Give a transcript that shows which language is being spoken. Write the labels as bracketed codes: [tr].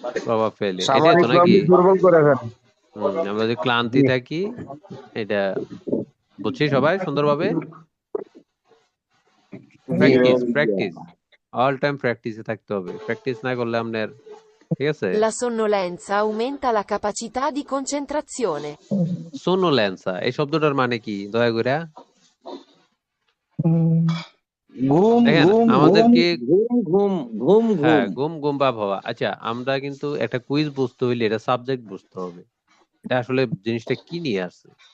[bn] প্রভাব ফেলে। এটাই সামরিক তো নাকি? বাহিনী দুর্বল করে ফেলে। আমরা যদি ক্লান্তি থাকি, এটা বুঝছি সবাই সুন্দরভাবে? প্র্যাকটিস, প্র্যাকটিস, অল টাইম প্র্যাকটিসে থাকতে হবে, প্র্যাকটিস না করলে আপনার, ঠিক আছে? [it] La sonnolenza aumenta la capacità di concentrazione. [bn] সোনোল্যান্সা, এই শব্দটার মানে কি দয়া করে? ঘুম দেখেন ঘুম ঘুম। আমাদেরকে, ঘুম ঘুম ঘুম হ্যাঁ, ঘুম। ঘুম ঘুম ভাব হওয়া। আচ্ছা, আমরা কিন্তু একটা কুইজ বুঝতে হইলে এটা সাবজেক্ট বুঝতে হবে, এটা আসলে জিনিসটা কি নিয়ে আসছে।